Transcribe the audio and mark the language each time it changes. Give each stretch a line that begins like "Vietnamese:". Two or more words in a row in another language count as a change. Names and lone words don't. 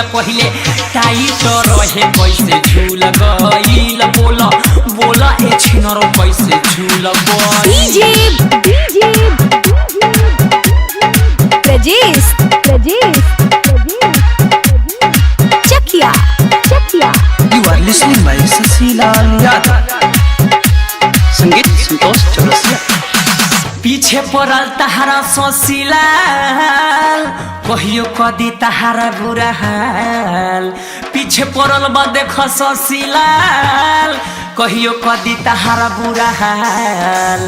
Bhojpuri: पहिले टाइट रहे कैसे झूल गइल। बोला बोला ए छिनरो कैसे झूल गइल। डीजे प्रजेश चकिया
English: You are listening by Sasilal Yadav.
Bhojpuri: संगीत संतोष चौरसिया। पीछे पड़ल तहारा ससिलाल, कहियो कदी तहारा बुरा हाल। पीछे पड़ल बा देख ससिलाल, कहियो कदी तहारा बुरा हाल।